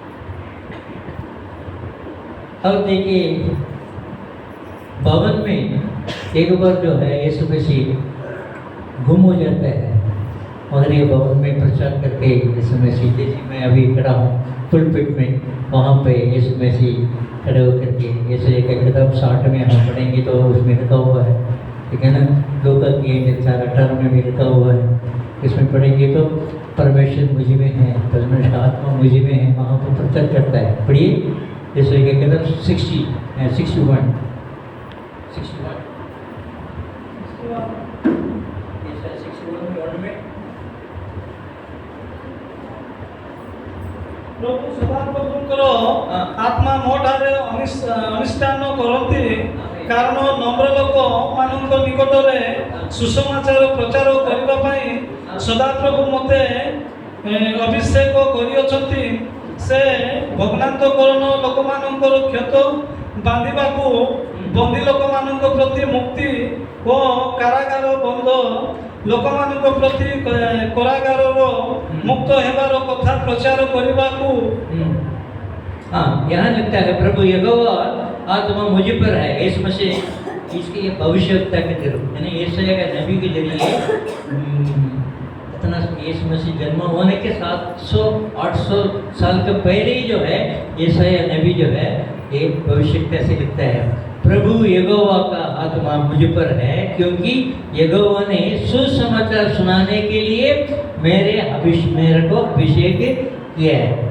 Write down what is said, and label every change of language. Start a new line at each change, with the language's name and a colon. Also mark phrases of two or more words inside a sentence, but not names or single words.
Hindi: अब देखिए भवन में एक बार जो है यीशु मसीह गुम हो जाता है, और ये भवन में प्रचार करके यीशु मसीह, जैसे मैं अभी खड़ा हूँ पुलपिट में, वहाँ पे यीशु मसीह खड़े होकर के यीशु एक किताब 60 में हम पढ़ेंगे तो उसमें लिखा हुआ है, ठीक है ना, लूका की 4:18 में भी लिखा हुआ है। इसमें पढ़ेंगे तो परमेश्वर मुझे में है, परमेश्वर आत्मा मुझे में है, वहाँ पर प्रचार करता है। पढ़िए यीशु एक किताब 61
Odia: ପ୍ରଭୁ ସଦାପ୍ରଭୁଙ୍କର ଆତ୍ମା ମୋ ଠାରେ ଅନୁଷ୍ଠାନ କରନ୍ତି, କାରଣ ନମ୍ର ଲୋକମାନଙ୍କ ନିକଟରେ ସୁସମାଚାର ପ୍ରଚାର କରିବା ପାଇଁ ସଦାପ୍ରଭୁ ମୋତେ ଅଭିଷେକ କରିଅଛନ୍ତି। ସେ ଭଗ୍ନାନ୍ତକରଣ ଲୋକମାନଙ୍କର କ୍ଷତ ବାନ୍ଧିବାକୁ, ବନ୍ଦୀ ଲୋକମାନଙ୍କ ପ୍ରତି ମୁକ୍ତି ଓ କାରାଗାର ବନ୍ଦ ଲୋକମାନଙ୍କ ପ୍ରତି କାରାଗାରର ମୁକ୍ତ ହେବାର କଥା ପ୍ରଚାର କରିବାକୁ।
Hindi: हाँ, यहाँ लगता है प्रभु यहोवा आत्मा मुझे पर है, यीशु मसीह इसकी भविष्यवक्ता के जरिए, यानी यशायाह का नबी के जरिए इतना यीशु मसीह जन्म होने के 700-800 साल के पहले ही जो है यशायाह नबी जो है एक भविष्यवक्ता से लिखता है प्रभु यहोवा का आत्मा मुझ पर है, क्योंकि यहोवा ने सुसमाचार सुनाने के लिए मेरे को अभिषेक किया है।